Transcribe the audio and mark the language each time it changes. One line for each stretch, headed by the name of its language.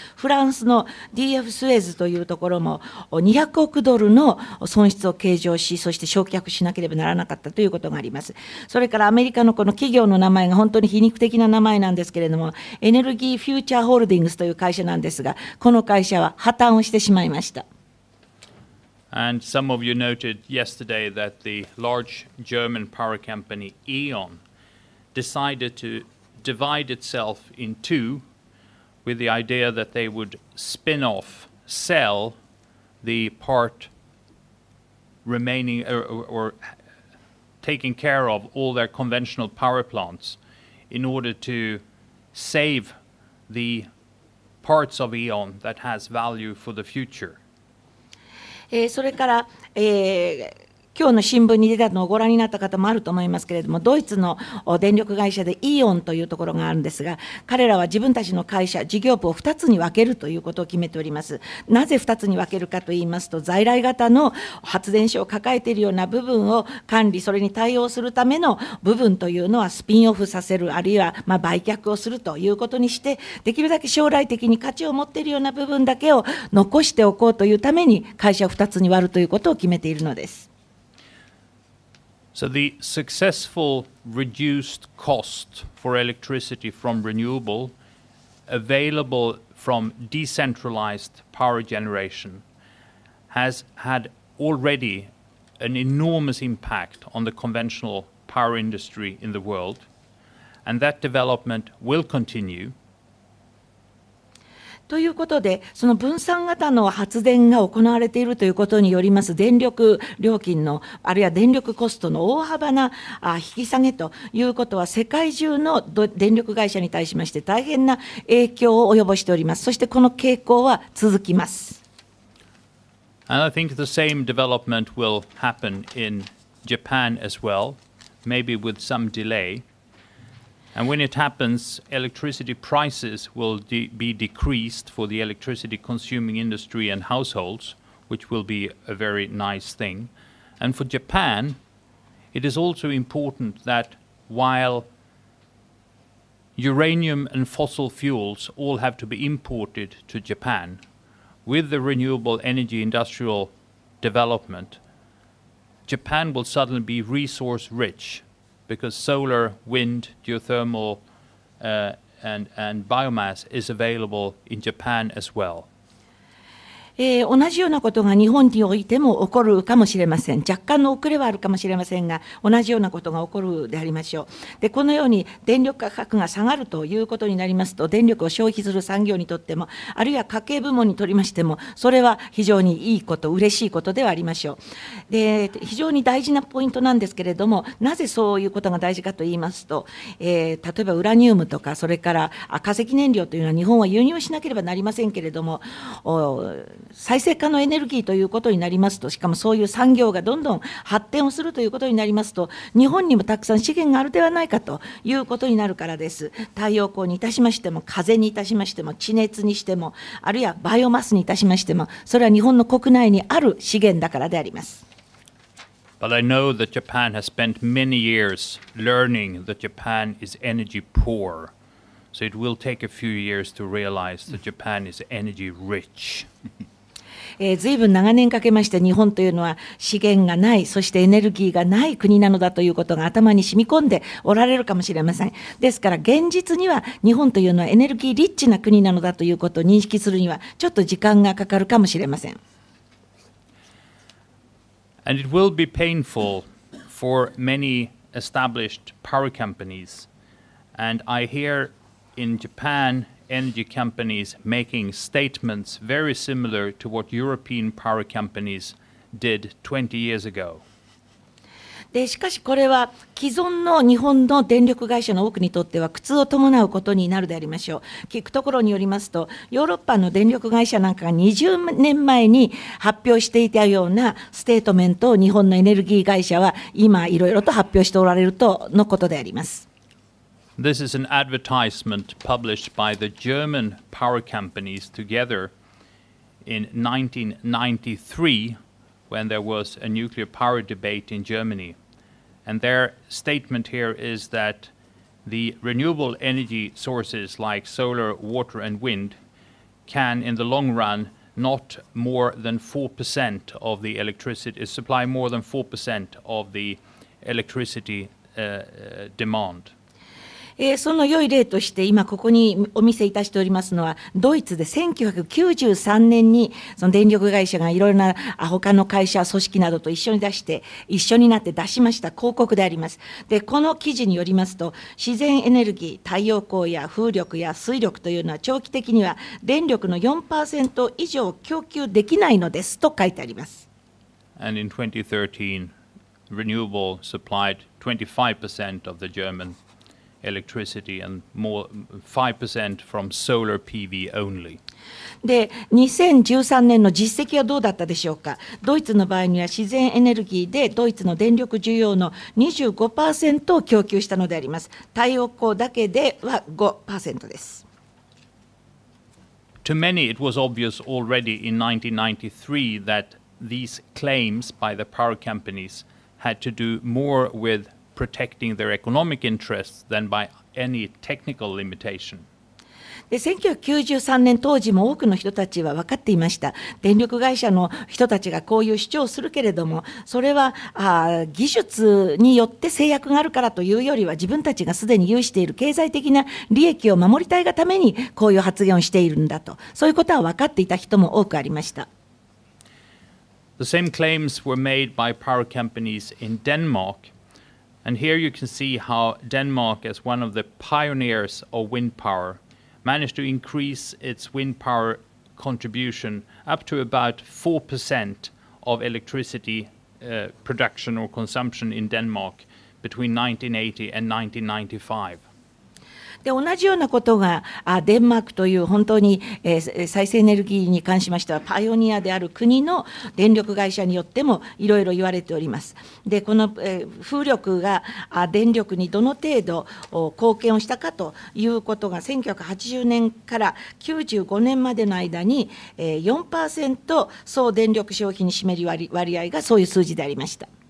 Japanese: フランスの DF スエーズというところも200億ドルの損失を計上し、そして焼却しなければならなかったということがあります。それからアメリカのこの企業の名前が本当に皮肉的な名前なんですけれども、エネルギーフューチャーホールディングスという会社なんですが、この会社は破綻をしてしまいました。
English: And some of you noted yesterday that the large German power company E.ON decided to divide itself in two with the idea that they would spin off, sell the part remaining or taking care of all their conventional power plants in order to save the parts of E.ON that has value for the future.
Japanese: それから、今日の新聞に出たのをご覧になった方もあると思いますけれども、ドイツの電力会社でイオンというところがあるんですが、彼らは自分たちの会社、事業部を2つに分けるということを決めております。なぜ2つに分けるかといいますと、在来型の発電所を抱えているような部分を管理、それに対応するための部分というのはスピンオフさせる、あるいは売却をするということにして、できるだけ将来的に価値を持っているような部分だけを残しておこうというために、会社を2つに割るということを決めているのです。
English: So the successful reduced cost for electricity from renewable available from decentralized power generation has had already an enormous impact on the conventional power industry in the world, and that development will continue.
Japanese: ということで、その分散型の発電が行われているということによります電力料金の、あるいは電力コストの大幅な引き下げということは、世界中の電力会社に対しまして大変な影響を及ぼしております。そしてこの傾向は続きます。
English: And I think the same development will happen in Japan as well, maybe with some delay.And when it happens, electricity prices will be decreased for the electricity consuming industry and households, which will be a very nice thing. And for Japan, it is also important that while uranium and fossil fuels all have to be imported to Japan, with the renewable energy industrial development, Japan will suddenly be resource rich.Because solar, wind, geothermal, and biomass is available in Japan as well.
Japanese: 同じようなことが日本においても起こるかもしれません。若干の遅れはあるかもしれませんが、同じようなことが起こるでありましょう。で、このように電力価格が下がるということになりますと、電力を消費する産業にとっても、あるいは家計部門にとりましても、それは非常にいいこと、嬉しいことではありましょう。で、非常に大事なポイントなんですけれども、なぜそういうことが大事かと言いますと、例えばウラニウムとか、それから化石燃料というのは日本は輸入しなければなりませんけれども、再生可能エネルギーということになりますと、しかもそういう産業がどんどん発展をするということになりますと、日本にもたくさん資源があるではないかということになるからです。太陽光にいたしましても、風にいたしましても、地熱にしても、あるいはバイオマスにいたしましても、それは日本の国内にある資源だからであります。
English: But I know that Japan has spent many years learning that Japan is energy poor.So it will take a few years to realize that Japan is energy rich.
Japanese: ずいぶん長年かけまして日本というのは資源がない、そしてエネルギーがない国なのだということが頭に染み込んでおられるかもしれません。ですから現実には日本というのはエネルギーリッチな国なのだということを認識するにはちょっと時間がかかるかもしれません。
English: And it will be painful for many established power companies. And I hear.In Japan, energy companies making statements very similar to what European power companies did 20 years ago.
Japanese: でしかしこれは既存の日本の電力会社の多くにとっては苦痛を伴うことになるでありましょう。聞くところによりますと、ヨーロッパの電力会社なんかが20年前に発表していたようなステートメントを日本のエネルギー会社は今いろいろと発表しておられるとのことであります。
English: This is an advertisement published by the German power companies together in 1993 when there was a nuclear power debate in Germany. And their statement here is that the renewable energy sources like solar, water, and wind can, in the long run, not more than 4% of the electricity, supply more than 4% of the electricity demand.
Japanese: その良い例として、今ここにお見せいたしておりますのは、ドイツで1993年に、その電力会社がいろいろな他の会社、組織などと一緒になって出しました広告であります。で、この記事によりますと、自然エネルギー、太陽光や風力や水力というのは、長期的には電力の 4% 以上供給できないのですと書いてあります。
English: And in 2013, Renewable supplied 25% of the German electricity and more 5% from solar PV only.
Japanese: で、2013年の実績はどうだったでしょうか。ドイツの場合には自然エネルギーでドイツの電力需要の 25% を供給したのであります。太陽光だけでは 5% です。
English: To many, it was obvious already in 1993 that these claims by the power companies had to do more with protecting their economic interests than by any technical limitation.
Japanese: で、1993年当時も多くの人たちは分かっていました。電力会社の人たちがこういう主張をするけれども、それは技術によって制約があるからというよりは、自分たちがすでに有している経済的な利益を守りたいがためにこういう発言をしているんだと、そういうことは分かっていた人も多くありました。
English: The same claims were made by power companies in Denmark, and here you can see how Denmark, as one of the pioneers of wind power, managed to increase its wind power contribution up to about 4% of electricity production or consumption in Denmark between 1980 and 1995.
Japanese: で、同じようなことがデンマークという本当に再生エネルギーに関しましてはパイオニアである国の電力会社によってもいろいろ言われております。で、この風力が電力にどの程度貢献をしたかということが1980年から95年までの間に 4% 総電力消費に占める割合がそういう数字でありました。